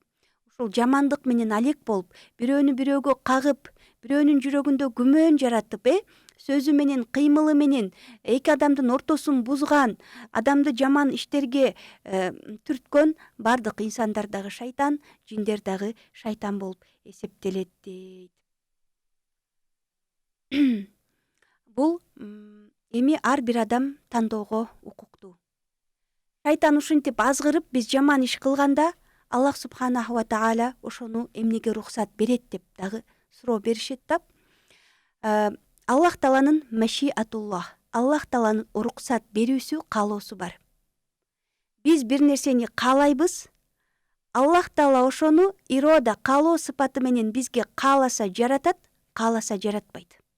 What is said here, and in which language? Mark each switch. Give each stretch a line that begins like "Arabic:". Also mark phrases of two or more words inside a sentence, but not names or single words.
Kyrgyz: Ушул жамандык менен алек болуп, бирөөнү бирөөгө кагып, бирөөнүн жүрөгүндө күмөн жаратып, сөзү менен, кыймылы менен эки адамдын ортосун бузган, адамды жаман иштерге түрткөн бардык инсандар дагы шайтан, жиндер дагы шайтан болуп эсептелет дейт. Бул эми ар бир адам тандоого укуктуу. Шайтан ушинтип азгырып, биз жаман иш кылганда,
Arabic: الله سبحانه وتعالى
Kyrgyz: ошону эмнеге рухсат берет деп дагы суроо беришет да. Аллах Тааланын машиатуллах, Аллах Тааланын уруксат берүүсү, каалоосу бар. Биз бир нерсени каалайбыз, Аллах Таала ошону ирода, каалоо сыпаты менен бизге кааласа жаратат, кааласа жаратпайт.